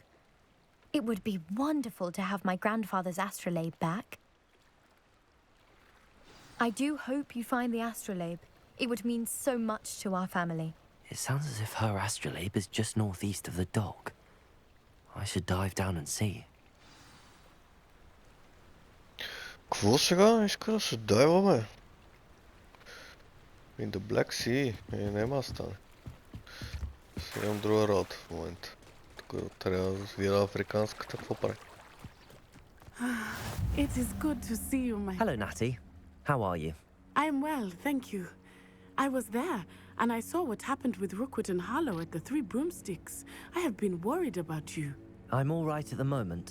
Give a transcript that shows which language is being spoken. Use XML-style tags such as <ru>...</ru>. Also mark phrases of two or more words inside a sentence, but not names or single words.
<en>It would be wonderful to have my grandfather's astrolabe back. I do hope you find the astrolabe. It would mean so much to our family. It sounds as if her astrolabe is just northeast of the dock. I should dive down and see.</en> <bg>Какво сега иска да се дайваме?</bg> <en>In the Black Sea.</en> <bg>Няма да стане. Сега имам друга работа в момента. Тук трябва да видя африканската, какво прави?</bg> <en>It is good to see you, my... Hello, Natty. How are you? I'm well, thank you. I was there, and I saw what happened with Rookwood and Harlow at the Three Broomsticks. I have been worried about you. I'm all right at the moment.</en>